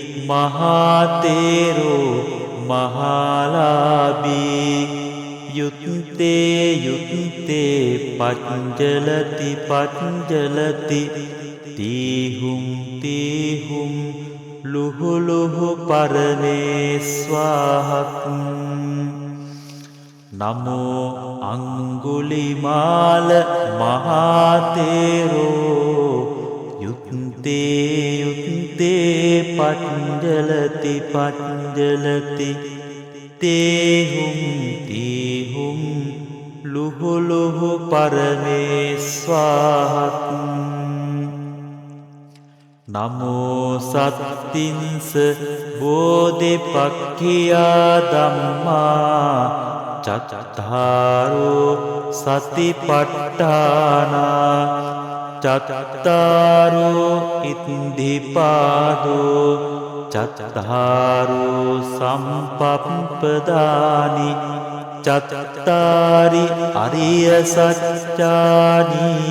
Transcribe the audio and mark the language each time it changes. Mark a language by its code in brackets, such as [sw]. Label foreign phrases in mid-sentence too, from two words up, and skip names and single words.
[pi] මහතේරෝ මහලාභී යුත්තේ යුත්තේ පංජලති පංජලති තීහුම් තීහුම් ලුහු ලුහු පරමේස්වාහක් නමෝ අංගුලිමාල මහතේරෝ යුත්තේ යුත්තේ පංජලති පංජලති තීහුම් තීහුම් ලුහු ලුහු පරමේස්වාහක් නමෝ සත්තින්ස බෝධිපක්ඛියා ධම්මා චත්තාරෝ සතිපට්ඨානා චත්තාරෝ ඉද්ධිපාදෝ චත්තාරෝ සම්පප්පදානි චත්තාරි අරිය සත්‍යානි